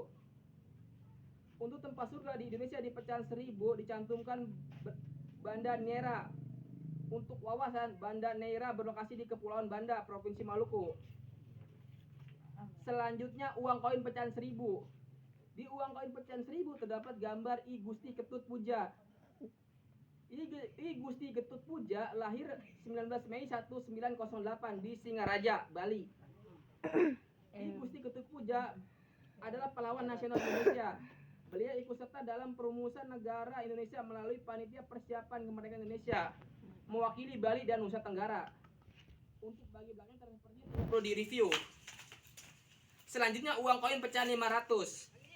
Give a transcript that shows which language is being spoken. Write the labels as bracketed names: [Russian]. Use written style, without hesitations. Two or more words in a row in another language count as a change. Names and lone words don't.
[Indonesian] Untuk tempat surga di Indonesia di pecahan 1.000 dicantumkan Banda Neira. Untuk wawasan, Banda Neira berlokasi di Kepulauan Banda, Provinsi Maluku. Selanjutnya uang koin pecahan 1.000. Di uang koin pecahan 1.000 terdapat gambar I Gusti Ketut Puja. I Gusti Ketut Puja lahir 19 Mei 1908 di Singaraja, Bali. I Gusti Ketut Puja adalah pahlawan nasional Indonesia. Beliau ikut serta dalam perumusan negara Indonesia melalui Panitia Persiapan Kemerdekaan Indonesia, mewakili Bali dan Nusa Tenggara. Untuk bagi belakang seperti itu perlu direview. Selanjutnya uang koin pecahan 500.